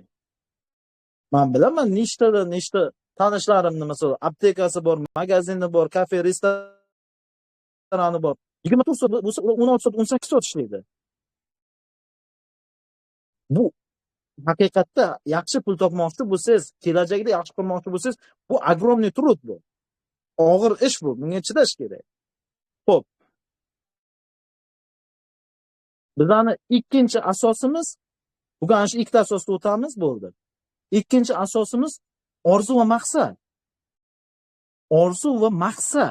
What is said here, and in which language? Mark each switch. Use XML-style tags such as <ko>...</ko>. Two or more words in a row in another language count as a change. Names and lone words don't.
<uz>Men bilaman, nechta tanishlarimni, masalan, aptekasi bor, magazini bor, kafe, restorani bor. 24 soat bo'lsa, 16 soat, 18 soat ishlaydi. Bu haqiqatda yaxshi pul topmoqchi bo'lsangiz, kelajakda yaxshi qilmoqchi bo'lsangiz, bu</uz> <ru>огромный tруд</ru> <uz>bu. Og'ir ish bu, bunga chidash kerak. Xo'p. Bizning ikkinchi asosimiz, bugun shu ikkita asosga o'tamiz, bo'ldi. Ikkinchi asosimiz orzu va maqsad. Orzu va maqsad.</uz>